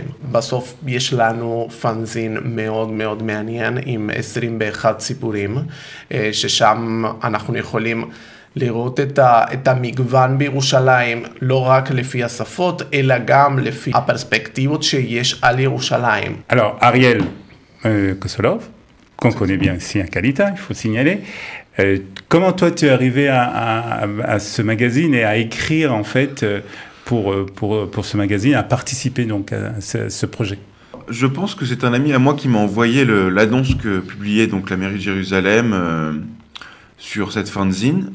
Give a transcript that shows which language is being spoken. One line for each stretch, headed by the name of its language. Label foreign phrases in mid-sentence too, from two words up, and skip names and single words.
Hebrew: בסוף יש לנו פנזין מאוד מאוד מעניין עם 21 סיפורים, ששם אנחנו יכולים לראות את המגוון בירושלים, לא רק לפי השפות, אלא גם לפי הפרספקטיבות שיש על ירושלים.
French: Alors, Ariel Kosolov, qu'on connaît bien ici à Kalita, il faut signaler. Comment toi tu es arrivé à ce magazine et à écrire en fait pour ce magazine, à participer donc à ce projet? Je pense que c'est un ami à moi qui m'a envoyé l'annonce que publiait donc la mairie de Jérusalem sur cette fanzine.